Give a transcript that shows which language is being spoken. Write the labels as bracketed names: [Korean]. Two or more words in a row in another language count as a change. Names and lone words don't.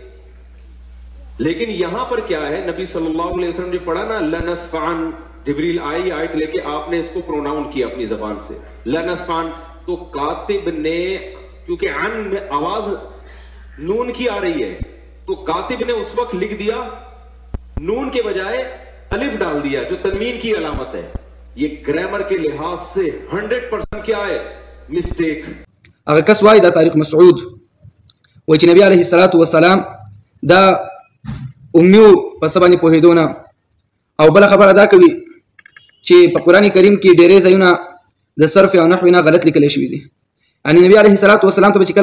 [Urdu] لیکن یہاں پر کیا ہے نبی [Arabic] صلی اللہ علیہ وسلم [Urdu] جو پڑھا نا لنسفعن جبریل آئی آیت لے کے آپ نے اس کو پروناؤن کیا اپنی زبان سے لنسفعن تو کاتب نے کیونکہ عن میں آواز نون کی آ رہی ہے تو کاتب نے اس وقت لکھ دیا نون کے بجائے الف ڈال دیا جو تنوین کی علامت ہے یہ گرامر کے لحاظ سے 100% کیا ہے مسٹیک [Pashto] هغه کس وایي دا طارق مسعود وایي چې نبی [Arabic] علیه الصلاة والسلام [Pashto] دا امیو په څه باندې پوهېدو نه او بله خبره دا کوي چې په قرآن کریم کې ډېرې ځایونه د صرف او نحو نه غلط لیکلی شوي دي یعنې نبي [Arabic] علیه الصلاة والسلام [Pashto] ته به چې کله